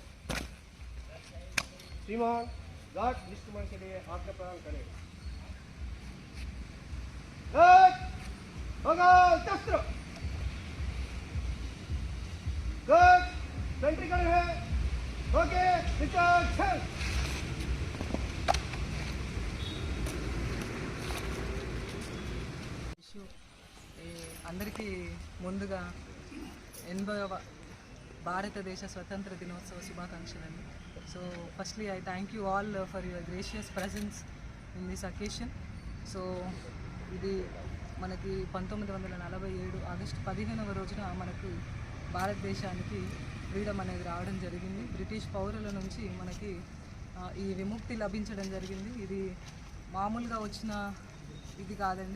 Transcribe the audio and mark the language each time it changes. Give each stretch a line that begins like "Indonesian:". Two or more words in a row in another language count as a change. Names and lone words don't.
Hindi: श्रीमान गार्ड निष्क्रमण के लिए आज्ञा प्रदान करें. गुड बगल शस्त्र गुड सेंट्रिकल है ओके पिस्टल छल.
Telugu: అందరికీ ముందుగా 80వ భారతదేశ స్వతంత్ర దినోత్సవ శుభాకాంక్షలండి.
English: So firstly I thank you all for your gracious presence in this occasion.
Telugu: సో ఇది మనకి 1947 ఆగస్టు 15వ రోజున మనకి భారతదేశానికి ఫ్రీడమ్ అనేది రావడం జరిగింది. బ్రిటిష్ పౌరుల నుంచి మనకి ఈ విముక్తి లభించడం జరిగింది. ఇది మామూలుగా వచ్చిన ఇది కాదండి.